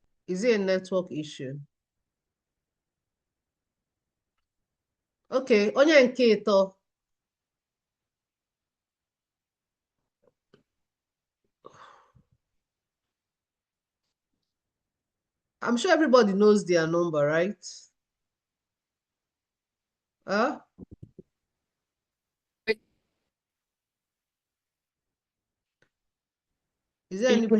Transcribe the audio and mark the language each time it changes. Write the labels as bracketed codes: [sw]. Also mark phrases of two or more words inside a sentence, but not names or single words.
[en] Is it a network issue? [ig] Okay, onye nke ịtọ. [en] I'm sure everybody knows their number, right? Huh? Is there anybody?